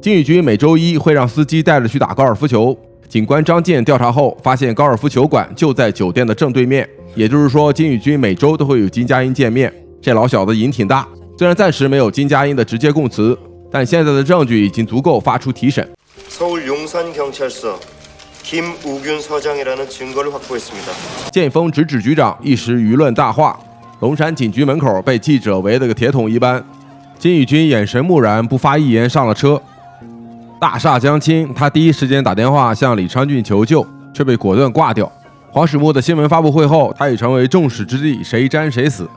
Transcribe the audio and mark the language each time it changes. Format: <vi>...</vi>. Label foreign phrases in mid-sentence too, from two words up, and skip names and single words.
<zh>金宇军每周一会让司机带着去打高尔夫球。警官张健调查后发现，高尔夫球馆就在酒店的正对面，也就是说，金宇军每周都会与金佳音见面。这老小子瘾挺大，虽然暂时没有金佳音的直接供词，但现在的证据已经足够发出提审。</zh> <ko>서울용산경찰서 김우균 서장이라는 증거를 확보했습니다.</ko> <zh>剑锋直指局长，一时舆论大化。龙山警局门口被记者围得个铁桶一般。金宇军眼神木然，不发一言上了车。大厦将倾，他第一时间打电话向李昌俊求救，却被果断挂掉。黄始木的新闻发布会后，他已成为众矢之的，谁沾谁死。</zh>